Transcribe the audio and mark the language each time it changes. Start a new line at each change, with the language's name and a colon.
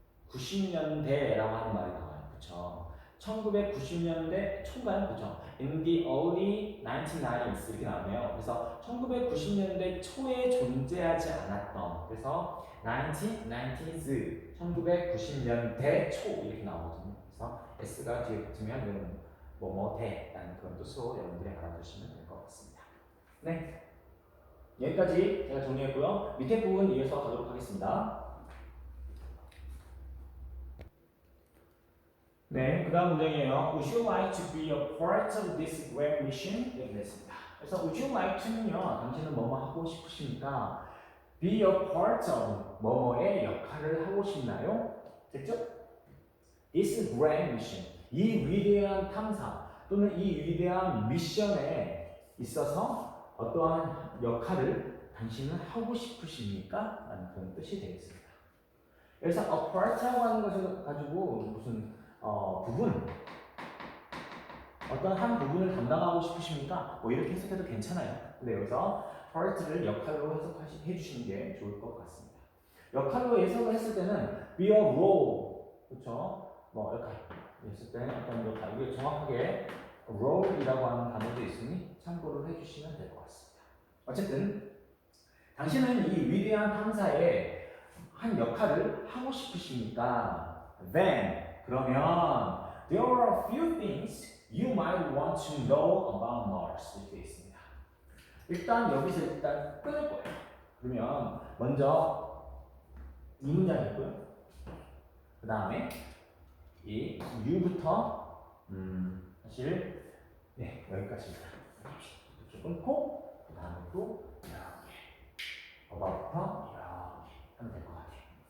Korean: 1990년대라고 하는 말이 나와요. 그쵸? 1990년대 초인가요? 그죠?
English: In the early 1990s
Korean: 이렇게 나오네요. 그래서 1990년대 초에 존재하지 않았던, 그래서 1990s, 1990년대 초 이렇게 나오거든요. 그래서 S가 뒤에 붙으면 이거는 뭐뭐대라는 그런 뜻으로 여러분들이 알아두시면 될 것 같습니다. 네. 여기까지 제가 정리했고요. 밑에 부분 이어서 가도록 하겠습니다. 네, 그 다음 문장이에요.
English: Would you like to be a part of this great mission?
Korean: 이렇게 됐습니다. 그래서
English: Would you like to는요,
Korean: 당신은 뭐뭐 하고 싶으십니까?
English: be a part of
Korean: 뭐뭐의 역할을 하고 싶나요? 됐죠?
English: This grand mission.
Korean: 이 위대한 탐사 또는 이 위대한 미션에 있어서 어떠한 역할을 당신은 하고 싶으십니까? 라는 그런 뜻이 되겠습니다. 여기서
English: a part
Korean: 라고 하는 것을 가지고 무슨 부분 어떤 한 부분을 담당하고 싶으십니까? 뭐 이렇게 해석해도 괜찮아요. 근데 여기서 part를 역할로 해석해 주시는 게 좋을 것 같습니다. 역할로 해석을 했을 때는
English: be a role,
Korean: 그렇죠? 뭐 역할 했을 때 어떤 역할, 이게 정확하게 role이라고 하는 단어도 있으니 참고를 해주시면 될 것 같습니다. 어쨌든 당신은 이 위대한 탐사에 한 역할을 하고 싶으십니까?
English: Then
Korean: 그러면
English: there are a few things you might want to know about Mars
Korean: 이렇게 있습니다. 일단 여기서 일단 끊을 거예요. 그러면 먼저 이 문장이 있고요. 그 다음에 이 U부터 사실 네 여기까지입니다. 이렇게 끊고 그 다음에 또 이렇게 어바부터 이렇게 하면 될 것 같아요.